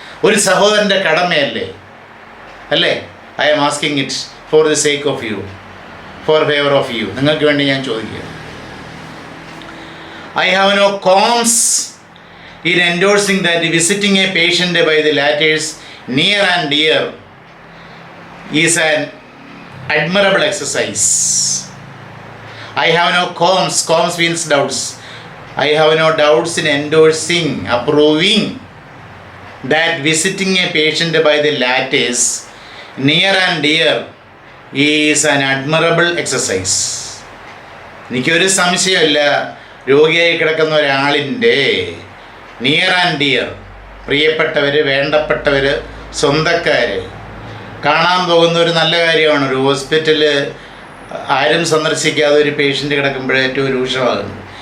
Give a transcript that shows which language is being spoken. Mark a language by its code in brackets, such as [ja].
[ml] ഒരു സഹോദരൻ്റെ കടമയല്ലേ? അല്ലേ? [en] I am asking it for the sake of you, for favour of you. [ml] നിങ്ങൾക്ക് വേണ്ടി ഞാൻ ചോദിക്കുക. [en] I have no qualms in endorsing that visiting a patient by the latters near and dear is an admirable exercise. I have no qualms means doubts. I have no doubts in endorsing, approving that visiting a patient by the lattice near and dear is an admirable exercise. [ml] എനിക്കൊരു സംശയമില്ല, രോഗിയായി കിടക്കുന്ന ഒരാളിൻ്റെ [en] near and dear, [ml] പ്രിയപ്പെട്ടവർ, വേണ്ടപ്പെട്ടവർ, സ്വന്തക്കാർ കാണാൻ പോകുന്ന ഒരു നല്ല കാര്യമാണ്. ഒരു ഹോസ്പിറ്റലിൽ ആരും സന്ദർശിക്കാതെ ഒരു പേഷ്യൻ്റ് കിടക്കുമ്പോഴേ ഏറ്റവും രൂക്ഷമാകുന്നു.